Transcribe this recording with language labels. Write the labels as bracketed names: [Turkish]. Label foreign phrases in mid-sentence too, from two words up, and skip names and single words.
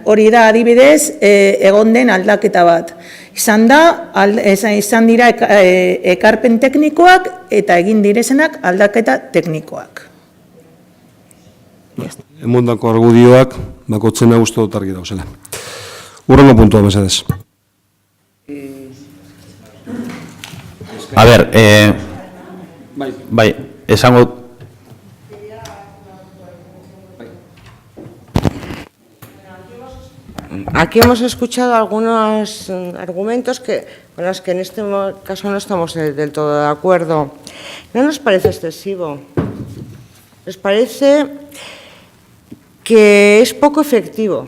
[Basque] Hori da adibidez egon den aldaketa bat. Izan dira ekarpen teknikoak eta egin direzenak aldaketa teknikoak. Emondako argudioak, bakotzen uste dut argi dauzela. Hurrengo puntua, mesedez. A ber, bai, esango... [Spanish] Aquí hemos escuchado algunos argumentos con los que en este caso no estamos del todo de acuerdo. No nos parece excesivo. Nos parece que es poco efectivo.